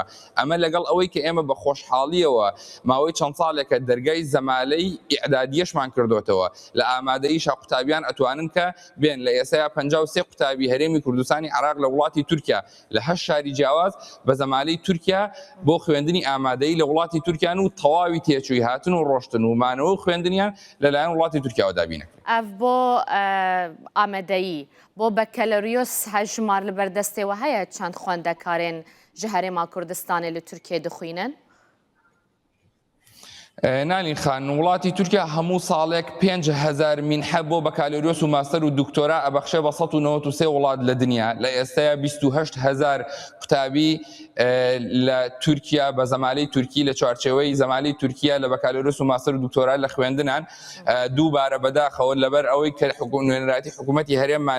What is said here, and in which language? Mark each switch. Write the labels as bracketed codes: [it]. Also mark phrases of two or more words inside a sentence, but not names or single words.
[ckb] ئەمە لەگەڵ ئەوەی کە ئێمە بە خۆشحاڵیەوە ماوەی چەند ساڵێکە دەرگای زەمالەی ئیعدادیەشمان کردوتەوە لە ئامادەییشا قوتابیان ئەتوانن کە بێن لە ئێسایا 53 قوتابی قوتابی هەرێمی کوردستانی عراق لە وڵاتی تورکیا لە 8 شاری جیاواز بە زەمالەی تورکیا بۆ خوێندنی ئامادەی لە وڵاتی تورکیان و تەواوی تێچووی هاتن و ڕۆشتن و مانەوە خوێندنیان لەلایەن وڵاتی تورکیاوە دابینەکرێت. [ku] ئەف بۆ ئامادەیی بۆ بەکەلۆریۆس هەژمار لە بەردەستێەوە هەیە چەند خوێندەکارێن ji herêma Kurdistanê li Tirkiye dixwînin؟ [ckb] نالین خان وڵاتی تورکیا هەموو ساڵێک 5,000 مینحە بۆ بەکالۆریۆس و ماستەر و دکتۆرا ئەبەخشە بە 193 وڵات لە دنیا لە ئێستایا 28,000 قوتابی لە تورکیا بە زەمالەی تورکی لە چوارچێوەی زەمالەی تورکیا لە بەکالۆریۆس و ماستەر و دکتۆرا لە خوێندنان دووبارە بەداخەوە لەبەر ئەوەی کە نوێنەراتی حکوومەتی هەرێممان